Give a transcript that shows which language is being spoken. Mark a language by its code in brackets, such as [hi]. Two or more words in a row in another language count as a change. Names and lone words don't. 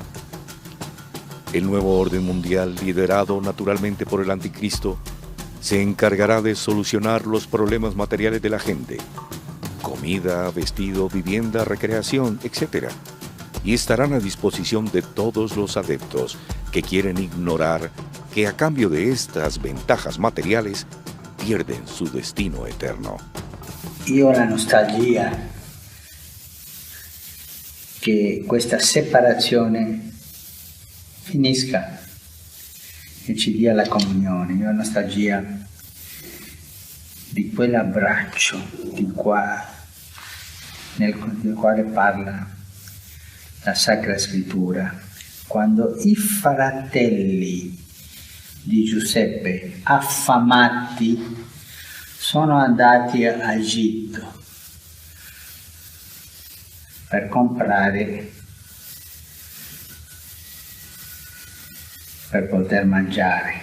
[es] El nuevo orden mundial, liderado naturalmente por el anticristo, se encargará de solucionar los problemas materiales de la gente: comida, vestido, vivienda, recreación, etc. Y estarán a disposición de todos los adeptos que quieren ignorar que a cambio de estas ventajas materiales pierden su destino eterno. [it] Io la nostalgia che questa separazione finisca che ci dia la comunione. Io ho nostalgia di quell'abbraccio del quale parla la Sacra Scrittura, quando i fratelli di Giuseppe, affamati, sono andati a Egitto per comprare, per poter mangiare.